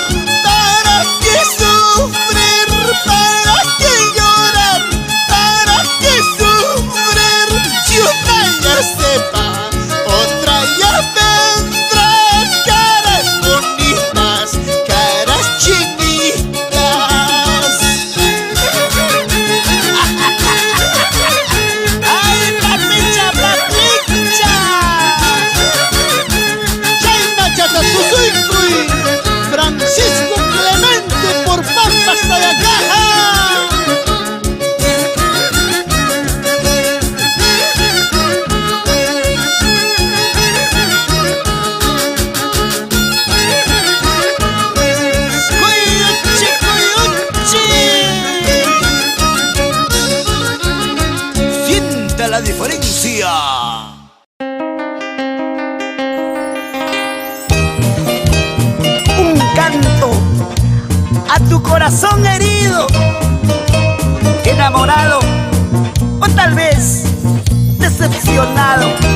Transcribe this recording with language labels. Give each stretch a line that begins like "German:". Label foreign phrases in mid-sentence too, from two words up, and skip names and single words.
Spanish: ¿Para qué sufrir? ¿Para qué llorar? ¿Para qué sufrir? Si una ya se va, otra ya vendrá. Caras bonitas, caras chinitas. ¡Ay, papicha, papicha! Chayna Chatatuzuycuy, Francisco Clemente por Pampas Tayacaja. ¡Cuyuchi, cuyuchi! Siente la diferencia. Un canto a tu corazón herido, enamorado o tal vez decepcionado.